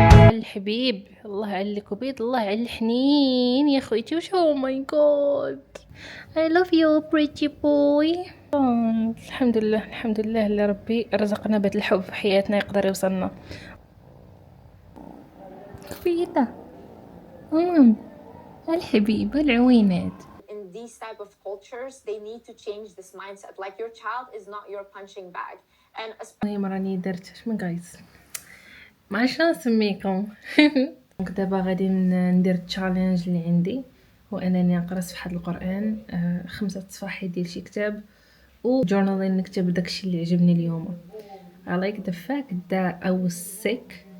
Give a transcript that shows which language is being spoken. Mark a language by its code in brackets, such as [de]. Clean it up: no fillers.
[ar] الحبيب الله على الكبيض الله على الحنين يا خويتي وش هو [en] My God I love you pretty boy. [ar] الحمد لله اللي ربي رزقنا بهذا الحب في حياتنا يقدر يوصلنا. كفيته الحبيبه العوينات. [en] In these type of cultures they need to change this mindset like your child is not your punching bag and [ar] راني درت شنو جايز ما عرفتش نسميكم. دابا غادي ندير التشالنج اللي عندي وانني نقرا صفحه القران 5 صفاحي ديال شي كتاب وجورنالين نكتب داكشي اللي عجبني اليوم. [en] I like the fact that I was sick